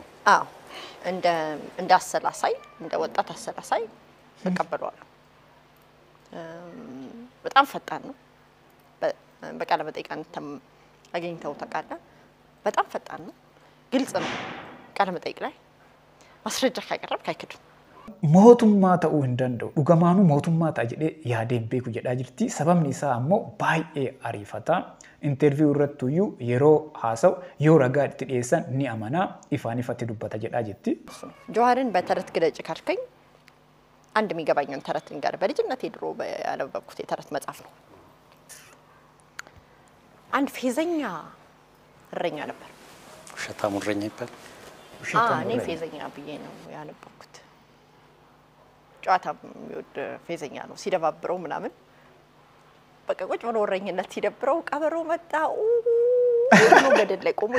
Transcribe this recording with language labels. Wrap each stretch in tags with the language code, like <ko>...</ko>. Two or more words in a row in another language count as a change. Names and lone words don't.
<am>አዎ እንደ አሰላሳይ እንደ ወጣት አሰላሳይ ተቀበሏል። በጣም ፈጣን ነው። በቃለ መጠይቅ አንተም አገኝተው ታውቃለህ። በጣም ፈጣን ነው። ግልጽ ነው። ቃለ መጠይቅ ላይ ማስረጃ ካቀረብክ አይክድም።</am> <om>ሞቱማ ta'uu hin danda'u dhugamaanu mootummaa ta'a jedhee yaadeen beeku jedhaa jirti sababni isaa ammoo baay'ee ariifata interview irratti iyyuu yeroo haasawu yoo ragaa itti dhiyeessan ni amana ifaan ifatti dubbata jedhaa jirti</om> <am>ጀዋርን በተረት ግለጭ ካልከኝ አንድ የሚገባኝን ተረት ልንገር በልጅነቴ ድሮ ያነበብኩት የተረት መጽሐፍ ነው አንድ ፌዘኛ እረኛ ነበር ውሸታም እረኛ ይባል እኔ ፌዘኛ ብዬ ነው ያነበብኩት ጨዋታ የሚወድ ፌዘኛ ነው ሲደባብረው ምናምን በቃ ቁጭ ብሎ እረኝነት ሲደብረው ቀበሮ መጣ ነው ገደል ላይ ቆሞ</am>